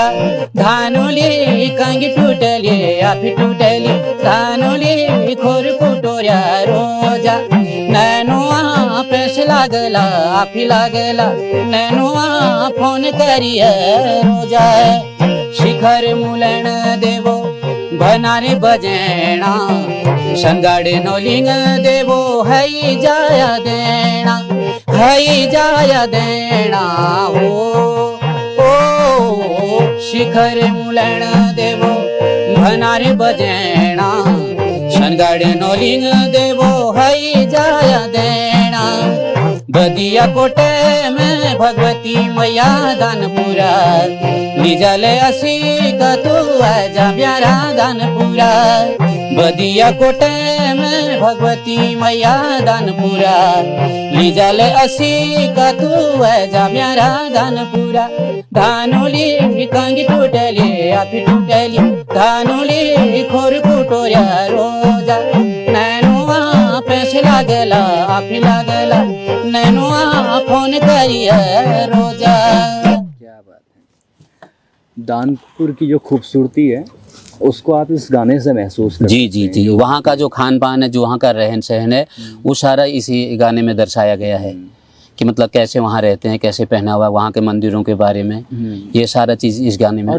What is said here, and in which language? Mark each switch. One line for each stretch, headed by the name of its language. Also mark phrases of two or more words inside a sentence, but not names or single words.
Kumaoni: धानुली कंगी टूटली आफी टूटली। धानुली खोर कुटोऱ्या रोजा। नैनुआ पेश लागला आफी लागला। नैनुआ फोन करिए रोजा। शिखर मुलन देवो भनारे बजेना। संगाड़े नोलिंग देवो हई जाया देना। हई जाया देना हो शिखर मुलन देवो भनारे बजेना। संगाड़े नोलिंग देवो हई जाया देना। बदिया कोटे में भगवती मैया दानपुरा। लीजले असी का तू आजा म्यारा दानपुरा। बदिया कोटे में भगवती मैया दानपुरा। लीजले असी का तू आजा म्यारा दानपुरा। धानुली कंगी टूटली आफी टूटली। धानुली खोर कुटोऱ्या रोजा। नैनुआ पेश लागला आफी लागला। नैनुआ फोन करिए रोजा।
Hindi: क्या बात है। दानपुर की जो खूबसूरती है उसको आप इस गाने से महसूस कर जी जी जी। वहाँ का जो खान पान है, जो वहाँ का रहन सहन है, वो सारा इसी गाने में दर्शाया गया है कि मतलब कैसे वहाँ रहते हैं, कैसे पहनावा, वहाँ के मंदिरों के बारे में, ये सारा चीज़ इस गाने में।